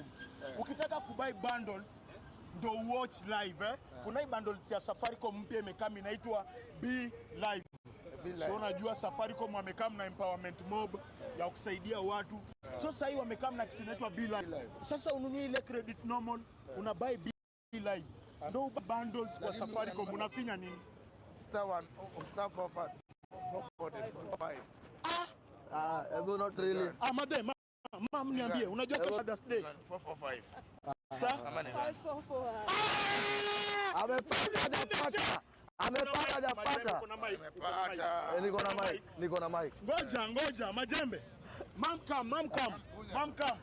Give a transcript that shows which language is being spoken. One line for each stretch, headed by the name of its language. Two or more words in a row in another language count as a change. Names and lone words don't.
Swahili: Ukitaka kubuy bundles ndo
English: watch live
Swahili: Kuna hii bundles ya Safaricom mpya imekaa inaitwa B Live. So unajua Safaricom wamekaa na empowerment mob ya kusaidia watu. So sasa hii wamekaa na kitu inaitwa B Live. Sasa ununue ile credit normal, una buy B Live. Ndo bundles kwa Safaricom unafinya nini?
English: Star 1 star 445. Not really.
Swahili: Madam, mama niambie, unajua kesho Thursday 445. Star 544. Amepata hajapata. Niko na mic. Ngoja majembe.
English: Mam come.